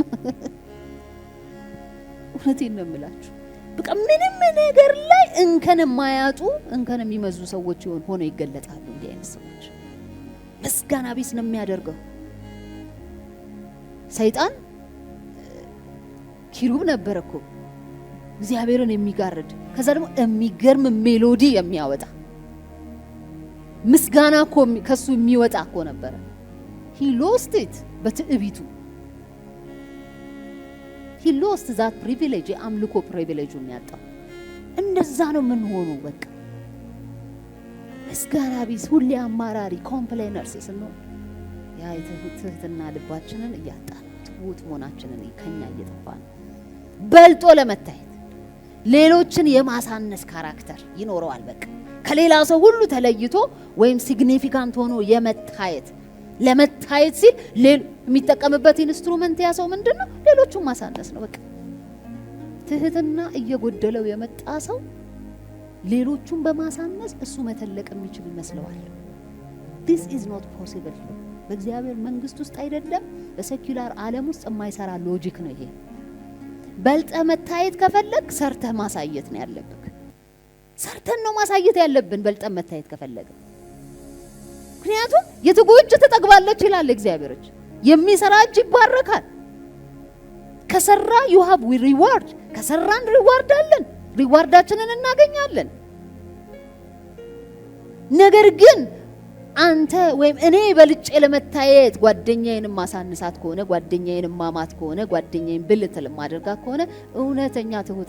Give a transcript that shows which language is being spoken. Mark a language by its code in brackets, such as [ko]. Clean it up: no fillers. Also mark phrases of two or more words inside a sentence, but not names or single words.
[am] እውነቴን ነው የምላችሁ። በቃ ምንም ነገር ላይ እንከን የማያጡ እንከን የሚመዙ ሰዎች ሆነው ይገለጣሉ። እንዲህ አይነት ሰዎች ምስጋና ቢስ ነው የሚያደርገው። ሰይጣን ኪሩብ ነበር እኮ እግዚአብሔርን የሚጋርድ፣ ከዛ ደግሞ የሚገርም ሜሎዲ የሚያወጣ ምስጋና እኮ ከሱ የሚወጣ እኮ ነበር። [en] he lost it [am] በትዕቢቱ። [en] he lost that privilege፣ [am] የአምልኮ ፕሪቪሌጁን ያጣው። እንደዛ ነው ምን ሆኖ በቃ ምስጋና ቢስ፣ ሁሌ አማራሪ ኮምፕሌነርስ ስንሆን ያ ትህትና ልባችንን እያጣን ትሁት መሆናችንን ከኛ እየጠፋን በልጦ ለመታየት ሌሎችን የማሳነስ ካራክተር ይኖረዋል። በቃ ከሌላ ሰው ሁሉ ተለይቶ ወይም ሲግኒፊካንት ሆኖ የመታየት ለመታየት ሲል የሚጠቀምበት ኢንስትሩመንት ያ ሰው ምንድነው? ሌሎቹን ማሳነስ ነው። በቃ ትህትና እየጎደለው የመጣ ሰው ሌሎቹን በማሳነስ እሱ መተለቅ የሚችል ይመስለዋል። this [en] is not possible። [am] በእግዚአብሔር መንግስት ውስጥ አይደለም፣ በሴኩላር ዓለም ውስጥ የማይሰራ ሎጂክ ነው ይሄ። በልጠ መታየት ከፈለግ ሰርተህ ማሳየት ነው ያለብህ። ሰርተን ነው ማሳየት ያለብን በልጠ መታየት ከፈለግ። ምክንያቱም የትጉ እጅ ትጠግባለች ይላል እግዚአብሔር። የሚሰራ እጅ ይባረካል። ከሰራ [en] you have reward። [am] ከሰራን ሪዋርድ አለን፣ ሪዋርዳችንን እናገኛለን። ነገር ግን አንተ ወይም እኔ በልጬ ለመታየት ጓደኛዬን ማሳንሳት ከሆነ፣ ጓደኛዬን ማማት ከሆነ፣ ጓደኛዬን ብልትል ማድረጋት ከሆነ እውነተኛ ትሁት